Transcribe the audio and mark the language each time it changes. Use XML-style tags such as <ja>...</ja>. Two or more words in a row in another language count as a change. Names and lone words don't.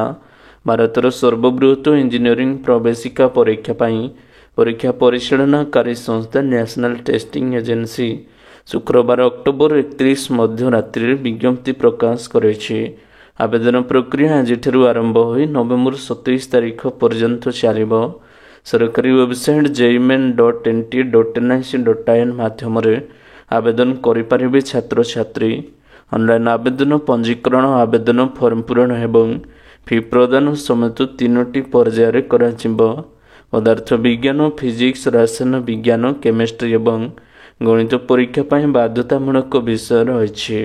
<or>ଭାରତର ସର୍ବବୃହତ ଇଞ୍ଜିନିୟରିଂ ପ୍ରବେଶିକା ପରୀକ୍ଷା ପାଇଁ ପରୀକ୍ଷା ପରିଚାଳନାକାରୀ ସଂସ୍ଥା ନ୍ୟାସନାଲ ଟେଷ୍ଟିଂ ଏଜେନ୍ସି ଶୁକ୍ରବାର ଅକ୍ଟୋବର 31 ମଧ୍ୟରାତ୍ରିରେ ବିଜ୍ଞପ୍ତି ପ୍ରକାଶ କରିଛି। ଆବେଦନ ପ୍ରକ୍ରିୟା ଆଜିଠାରୁ ଆରମ୍ଭ ହୋଇ ନଭେମ୍ବର 27 ତାରିଖ ପର୍ଯ୍ୟନ୍ତ ଚାଲିବ। ସରକାରୀ ୱେବସାଇଟ୍ jemain.nt.nic.in ମାଧ୍ୟମରେ ଆବେଦନ କରିପାରିବେ ଛାତ୍ରଛାତ୍ରୀ। ଅନଲାଇନ୍ ଆବେଦନ, ପଞ୍ଜୀକରଣ, ଆବେଦନ ଫର୍ମ ପୂରଣ ଏବଂ ଫି ପ୍ରଦାନ ସମେତ 3ଟି ପର୍ଯ୍ୟାୟରେ କରାଯିବ। ପଦାର୍ଥ ବିଜ୍ଞାନ, ଫିଜିକ୍ସ, ରସାୟନ ବିଜ୍ଞାନ, କେମିଷ୍ଟ୍ରି ଏବଂ ଗଣିତ ପରୀକ୍ଷା ପାଇଁ ବାଧ୍ୟତାମୂଳକ ବିଷୟ ରହିଛି।</or>